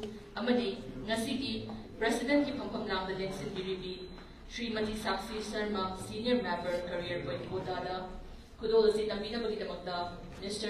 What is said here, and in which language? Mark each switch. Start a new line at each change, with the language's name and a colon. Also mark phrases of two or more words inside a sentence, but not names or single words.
Manipuri: amadi ngasigi President ki Pampamlang the Lensin Biribi, Srimati Sakshi Sharma,
English: Senior Member,
Manipuri: Career Point Kota, kudol si tambina bagidamagda Mr.